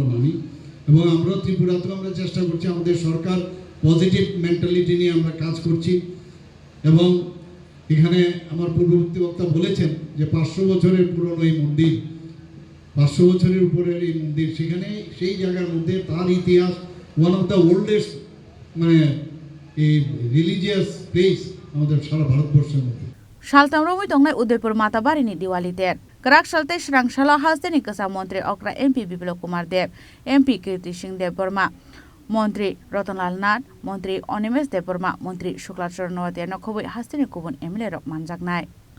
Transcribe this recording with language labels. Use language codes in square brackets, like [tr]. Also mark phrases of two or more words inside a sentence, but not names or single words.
[bn] মানি এবং আমরা ত্রিপুরাতেও আমরা চেষ্টা করছি আমাদের সরকার [en] positive mentality [bn] নিয়ে আমরা কাজ করছি এবং এখানে আমার পূর্ববর্তী বক্তা বলেছেন যে 500 বছরের পুরনো এই মন্দির 500 বছরের উপরের এই মন্দির সেখানে সেই জায়গার মধ্যে তার ইতিহাস [en] one of the oldest [bn] মানে এই [en] religious place [bn] আমাদের সারা ভারতবর্ষের মধ্যে [trp] Shaltamromui tongnai Udaipur Matabari ni Dewali Ter. Karak shalte shrangshalo Hasteni kasa Mantri Okra MP Biplop Kumar Dev, MP Kirti Singh Dev Burma, Mantri Ratanlal Nath, Mantri Onimes Dev Burma, Mantri Shuklachorno Terno Chengsawi Hasteni Kubun Emile Rok Manjakha.